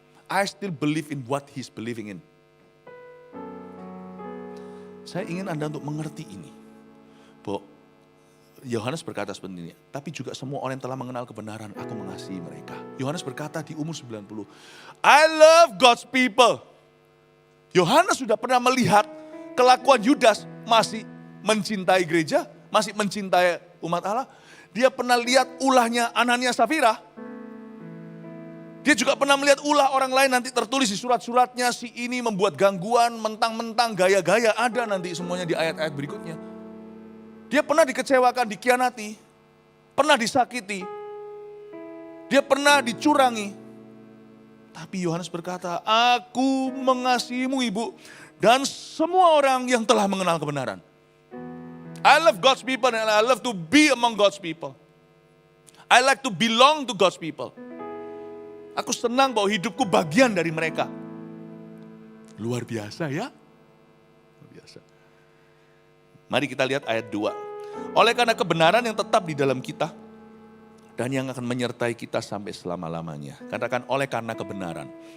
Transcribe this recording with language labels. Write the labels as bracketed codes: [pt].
[en] I still believe in what he's believing in. [id] Saya ingin Anda untuk mengerti ini. Bahwa Yohanes berkata seperti ini, tapi juga semua orang yang telah mengenal kebenaran, aku mengasihi mereka. Yohanes berkata di umur 90, [en] I love God's people. [id] Yohanes sudah pernah melihat kelakuan Yudas masih mencintai gereja, masih mencintai umat Allah. Dia pernah lihat ulahnya Anania Safira. Dia juga pernah melihat ulah orang lain, nanti tertulis di surat-suratnya, si ini membuat gangguan, mentang-mentang gaya-gaya, ada nanti semuanya di ayat-ayat berikutnya. Dia pernah dikecewakan, dikhianati, pernah disakiti, dia pernah dicurangi. Tapi Yohanes berkata, aku mengasihimu ibu, dan semua orang yang telah mengenal kebenaran. [en] I love God's people and I love to be among God's people. I like to belong to God's people. [id] Aku senang bahwa hidupku bagian dari mereka. Luar biasa ya. Luar biasa. Mari kita lihat ayat 2. Oleh karena kebenaran yang tetap di dalam kita dan yang akan menyertai kita sampai selama-lamanya. Katakan oleh karena kebenaran.